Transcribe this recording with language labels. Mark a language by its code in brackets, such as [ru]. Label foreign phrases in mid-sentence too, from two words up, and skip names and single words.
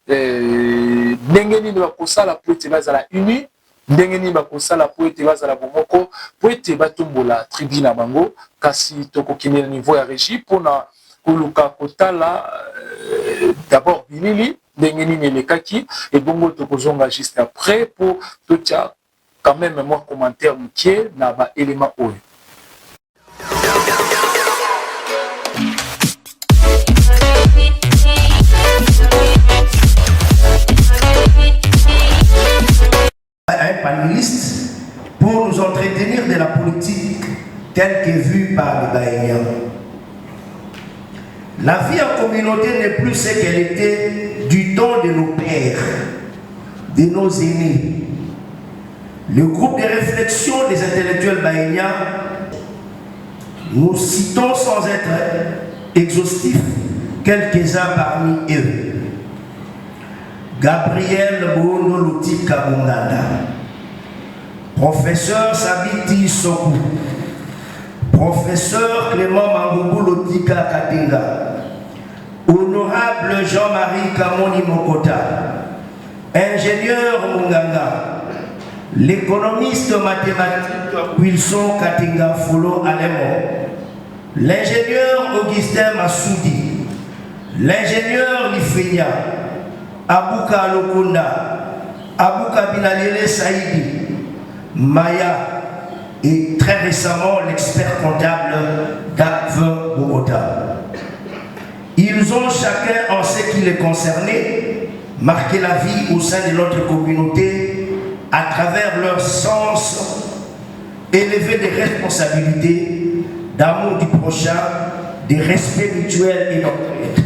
[ln] ndenge nini bakosala po ete bazala uni ndenge nini bakosala po ete bazala bomoko po ete batombola tribu na bango kasi tokokende na niveau ya régie mpona koluka kotala d'abord bilili ndenge nini elekaki et bongo tokozonga [fr] juste après pour [ln] totia [fr] quand même [ln] moi commentaire mukie na ba élément oyo [fr] un panéliste pour nous entretenir de la politique telle qu'est vue par les Bahéliens. La vie en communauté n'est plus ce qu'elle était du temps de nos pères, de nos aînés. Le groupe de réflexion des intellectuels bahéliens, nous citons sans être exhaustifs quelques-uns parmi eux. Gabriel Bono Louti Kabunganda, professeur Sabiti Sokou, professeur Clément Mangoubou Lotika Katinga, honorable Jean-Marie Kamoni Mokota, ingénieur Munganga, l'économiste mathématique Wilson Katinga Folo Alemo, l'ingénieur Augustin Massoudi, l'ingénieur Lifenya, Abouka Lokunda, Abouka Binalele Saïdi, Maya, et très récemment l'expert comptable d'Ave Bogota. Ils ont chacun, en ce qui les concernait, marqué la vie au sein de notre communauté à travers leur sens élevé des responsabilités, d'amour du prochain, de respect mutuel et d'entraide.